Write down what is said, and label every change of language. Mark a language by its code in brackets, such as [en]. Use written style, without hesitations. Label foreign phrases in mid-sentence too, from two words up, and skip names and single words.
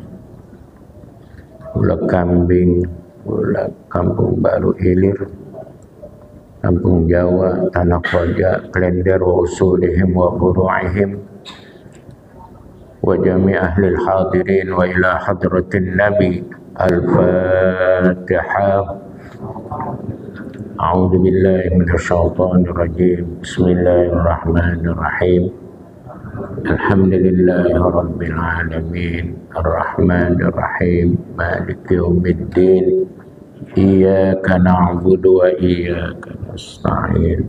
[ar] Ula Kambing, Ula Kampung Baru Hilir, Kampung Jawa, Tanah Koja, Klender وأصولهم وفروعهم وجميع أهل الحاضرين وإلى حضرة النبي. Al-Fatihah. أعوذ بالله من الشيطان الرجيم. بسم الله الرحمن الرحيم الحمد لله رب العالمين. الرحمن الرحيم مالك يوم الدين. إياك نعبد وإياك نستعين.